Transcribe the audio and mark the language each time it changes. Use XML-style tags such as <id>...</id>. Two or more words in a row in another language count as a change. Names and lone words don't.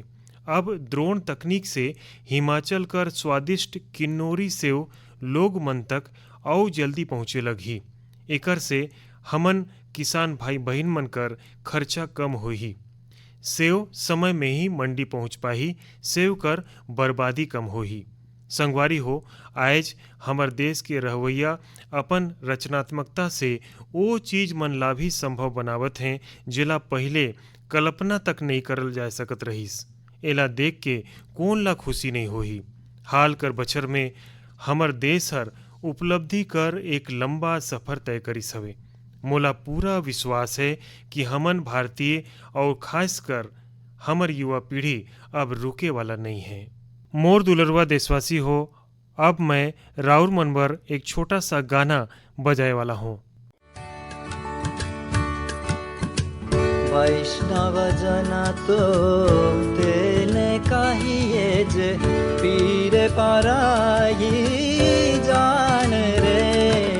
<sgj>अब ड्रोन तकनीक से हिमाचल कर स्वादिष्ट किन्नौरी सेव लोग मन तक और जल्दी पहुँचे लगी। एकर से हमन किसान भाई बहन मन कर खर्चा कम होही। सेव समय में ही मंडी पहुँच पाही, सेव कर बर्बादी कम होही। संगवारी हो, आज हमर देश के रहवैया अपन रचनात्मकता से वो चीज मन ला भी संभव बनावत हैं जेला पहले कल्पना तक नहीं करल जा सकत रहीस। एला देख के कौन ला खुशी नहीं होही। हाल कर बछर में हमर देश हर उपलब्धि कर एक लंबा सफर तय करिस हवे। मोला पूरा विश्वास है कि हमन भारतीय और खासकर हमर युवा पीढ़ी अब रुके वाला नहीं है। मोर दुलरवा देशवासी हो, अब मैं राउर मनबर एक छोटा सा गाना बजाए वाला हूँ।</sgj> <gu>વૈષ્ણવ જન તો તેને કહીએ જે પીડ પરાઈ જાણે રે।</gu>